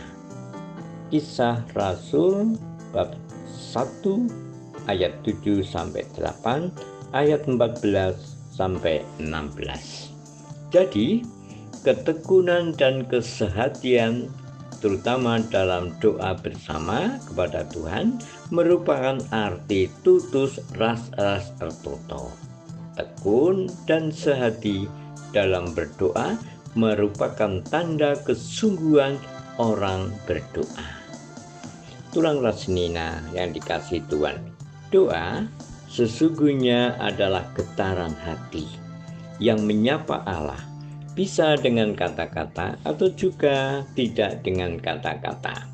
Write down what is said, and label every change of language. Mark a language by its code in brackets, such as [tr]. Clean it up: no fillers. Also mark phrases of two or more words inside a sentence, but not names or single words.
[id] Kisah Rasul bab 1 ayat 7-8, ayat 14-16. Jadi, ketekunan dan kesehatian terutama dalam doa bersama kepada Tuhan merupakan arti [btx] tutus ras ertoto. [id] Tekun dan sehati dalam berdoa merupakan tanda kesungguhan orang berdoa. [btx] Tulang Rasnina [id] yang dikasihi Tuhan, doa sesungguhnya adalah getaran hati yang menyapa Allah, bisa dengan kata-kata atau juga tidak dengan kata-kata.